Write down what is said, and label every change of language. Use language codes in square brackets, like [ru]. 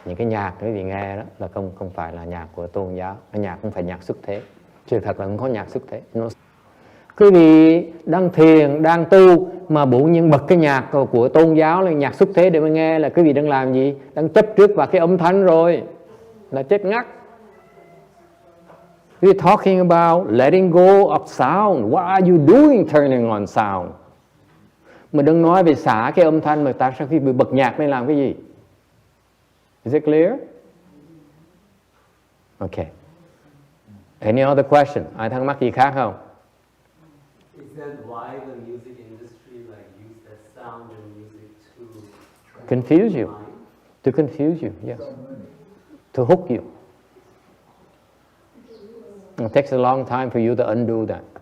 [vi] Những cái nhạc quý vị nghe đó là không phải là nhạc của tôn giáo, cái nhạc không phải nhạc xuất thế. Sự thật là không có nhạc xuất thế. Quý vị đang thiền, đang tu mà bỗng nhiên bật cái nhạc của tôn giáo là nhạc xuất thế để mà nghe là quý vị đang làm gì? Đang chấp trước vào cái âm thanh rồi, là chết ngắt. [en] We're talking about letting go of sound. What are you doing turning on sound? [vi] Mà đừng nói về xả cái âm thanh mà ta sau khi bị bật nhạc nên làm cái gì? [en] Is it clear? Okay. Any other question? [vi] Ai thắc mắc gì khác không? [en] Is that why the music industry like use that sound and music to Confuse you. To confuse you, yes. To hook you. It takes a long time for you to undo that.